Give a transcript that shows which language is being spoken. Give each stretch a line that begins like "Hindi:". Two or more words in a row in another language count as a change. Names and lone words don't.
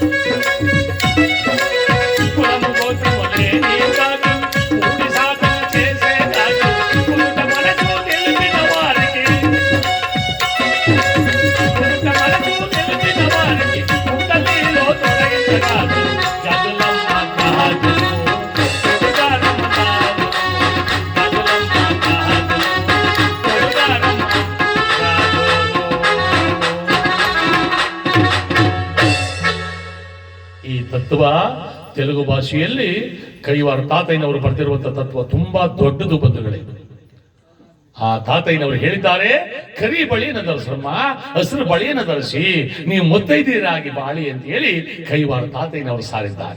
Telugu: కులము గోత్రము లేని గాజులు, కూడి సాధన చేసే గాజులు, కురుట మనసు తెలిపిన వారికి, కురుట మనసు తెలిపిన వారికి కుండలిలో తొలగించ గాజులు. గజులమ్మ గాజులు తొడుగారమ్మ గాజులు, గజులమ్మ గాజులు తొడుగారమ్మ గాజులు.
Kannada: ಈ ತತ್ವ ತೆಲುಗು ಭಾಷೆಯಲ್ಲಿ ಕೈವಾರ ತಾತಯ್ಯನವರು ಬರೆದಿರುವಂತಹ ತತ್ವ ತುಂಬಾ ದೊಡ್ಡದು ಬಂಧುಗಳೇ. ಆ ತಾತಯ್ಯನವರು ಹೇಳಿದ್ದಾರೆ, ಕರಿ ಬಳಿಯನ್ನು ಧರಿಸಮ್ಮ, ಹಸಿರು ಬಳಿಯನ್ನು ಧರಿಸಿ ನೀವು ಮುತ್ತೈದೆಯರಾಗಿ ಬಾಳಿ ಅಂತ ಹೇಳಿ ಕೈವಾರ ತಾತಯ್ಯನವರು ಸಾರಿದ್ದಾರೆ.